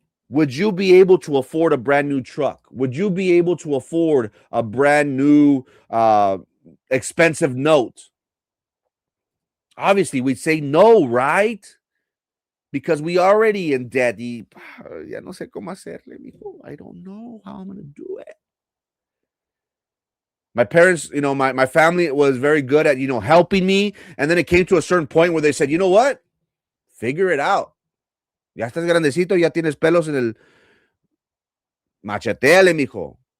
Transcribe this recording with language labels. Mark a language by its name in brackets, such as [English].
[English] Would you be able to afford a brand new truck? Would you be able to afford a brand new expensive note? Obviously, we'd say no, right? Because we already in debt. [Spanish] Ya no sé cómo hacerle, mijo. [English] I don't know how I'm going to do it. My parents, my family was very good at, helping me. And then it came to a certain point where they said, you know what? Figure it out. [Spanish] Ya estás grandecito, ya tienes pelos en el... Macheteale, mijo.